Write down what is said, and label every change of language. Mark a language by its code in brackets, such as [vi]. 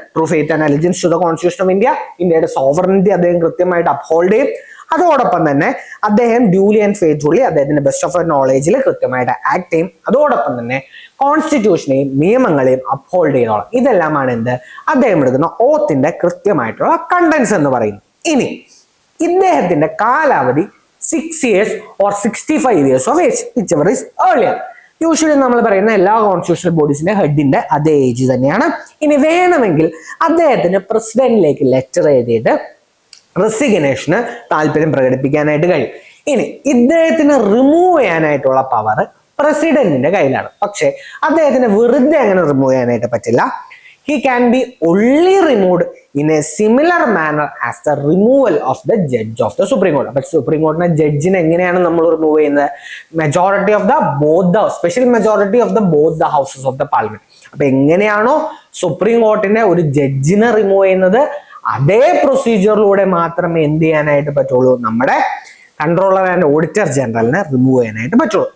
[en] True faith and allegiance to the constitution of India. [ml] ഇന്ത്യയുടെ sovereignty അദ്ദേഹം കൃത്യമായിട്ട് uphold ചെയ്യും. അതോടൊപ്പം തന്നെ അദ്ദേഹം ഡ്യൂലി ആൻഡ് ഫെയ്ത്ത്ഫുള്ളി അദ്ദേഹത്തിന്റെ ബെസ്റ്റ് ഓഫ് നോളേജിൽ കൃത്യമായിട്ട് ആക്ട് ചെയ്യും. അതോടൊപ്പം തന്നെ കോൺസ്റ്റിറ്റ്യൂഷനെയും നിയമങ്ങളെയും അപ്ഹോൾഡ് ചെയ്തോളാം. ഇതെല്ലാമാണ് എന്ത്? അദ്ദേഹം എടുക്കുന്ന ഓത്തിന്റെ കൃത്യമായിട്ടുള്ള കണ്ടൻസ് എന്ന് പറയുന്നത്. ഇനി ഇദ്ദേഹത്തിന്റെ കാലാവധി [en] 6 years or 65 years of age, whichever is earlier. [ml] Usually നമ്മൾ പറയുന്ന എല്ലാ കോൺസ്റ്റിറ്റ്യൂഷണൽ ബോഡീസിന്റെ ഹെഡിന്റെ അതേ ഏജ് തന്നെയാണ്. ഇനി വേണമെങ്കിൽ അദ്ദേഹത്തിന് പ്രസിഡന്റിലേക്ക് ലെറ്റർ എഴുതിയിട്ട് റെസിഗ്നേഷന് താല്പര്യം പ്രകടിപ്പിക്കാനായിട്ട് കഴിയും. ഇനി ഇദ്ദേഹത്തിന് റിമൂവ് ചെയ്യാനായിട്ടുള്ള പവർ പ്രസിഡന്റിന്റെ കയ്യിലാണ്. പക്ഷെ അദ്ദേഹത്തിന് വെറുതെ അങ്ങനെ റിമൂവ് ചെയ്യാനായിട്ട് പറ്റില്ല. [en] He can be only removed in a similar manner as the removal of the judge of the Supreme Court. But Supreme Court [ml] ജഡ്ജിനെ എങ്ങനെയാണ് നമ്മൾ റിമൂവ് ചെയ്യുന്നത്? [en] Majority of the special majority of both the houses of the parliament. [ml] അപ്പൊ എങ്ങനെയാണോ supreme കോർട്ടിന്റെ ഒരു ജഡ്ജിനെ remove ചെയ്യുന്നത്, അതേ പ്രൊസീജിയറിലൂടെ മാത്രമേ എന്ത് ചെയ്യാനായിട്ട് പറ്റുള്ളൂ? നമ്മുടെ കൺട്രോളർ ആൻഡ് ഓഡിറ്റർ ജനറലിനെ റിമൂവ് ചെയ്യാനായിട്ട് പറ്റുള്ളൂ.